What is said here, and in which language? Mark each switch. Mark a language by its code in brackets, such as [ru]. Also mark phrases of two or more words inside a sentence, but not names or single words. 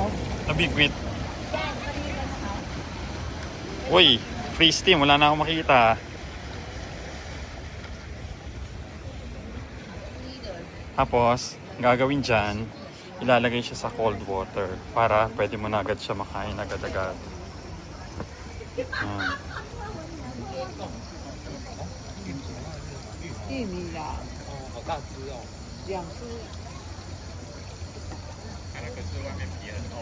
[tl] Nabigwit. Uy, [en] free steam. [tl] Wala na akong makita. Tapos, gagawin dyan, ilalagay siya sa [en] cold water [tl] para pwede mo na agad siya makain agad-agad. Yan. [zh] 玉米啦，好大只哦。 2只。那个是外面皮很厚。